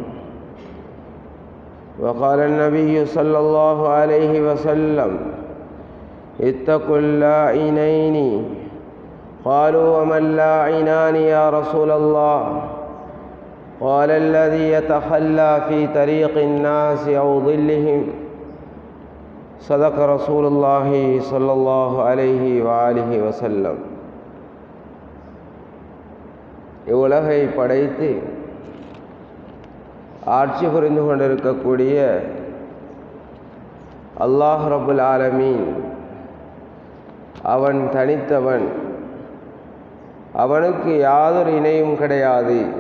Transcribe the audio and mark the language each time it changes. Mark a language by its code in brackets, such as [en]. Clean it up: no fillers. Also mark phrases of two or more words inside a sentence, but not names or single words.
[ar] وقال النبي صلى الله عليه وسلم اتقوا اللاعنين قالوا وما اللاعنان يا رسول الله قال الذي يتخلى في طريق الناس أو ظلهم صدق رسول الله صلى الله عليه وآله وسلم. [ta] இவ்வுலகை படைத்து ஆட்சி புரிந்து கொண்டிருக்கக்கூடிய [ar] الله رب العالمين [ta] அவன் தனித்தவன், அவனுக்கு யாதொரு இணையும் கிடையாது.